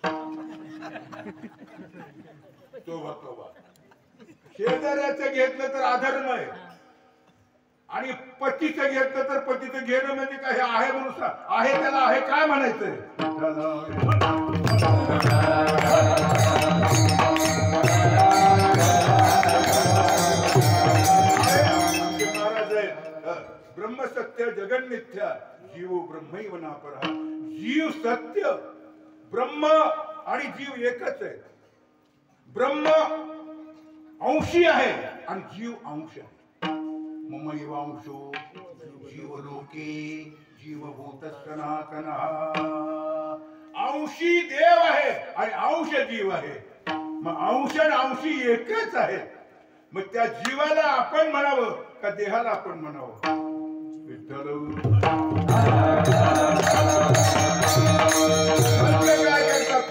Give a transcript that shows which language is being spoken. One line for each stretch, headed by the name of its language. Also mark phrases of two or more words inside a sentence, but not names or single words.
Marathi: तोबा शेजाऱ्याचं घेतलं तर अधर्म आहे आणि पतीचं घेतलं तर पतीचं घेणं म्हणजे काय? हे आहे म्हणून आहे त्याला आहे काय म्हणायचंय? महाराज आहे
Sanskrit: ब्रह्म सत्य जगन मिथ्या जीव ब्रह्मैव नापरः.
Marathi: जीव सत्य, ब्रह्म आणि जीव एकच आहे. ब्रह्म अंशी आहे आणि जीव अंश आहे.
Sanskrit: ममैव अंशो जीवलोके जीवभूत सनातनः.
Marathi: अंशी देव आहे आणि अंश जीव आहे. मग अंश आणि अंशी एकच आहे. मग त्या जीवाला आपण म्हणावं का देहाला आपण म्हणावं? विठ्ठल काय करतात?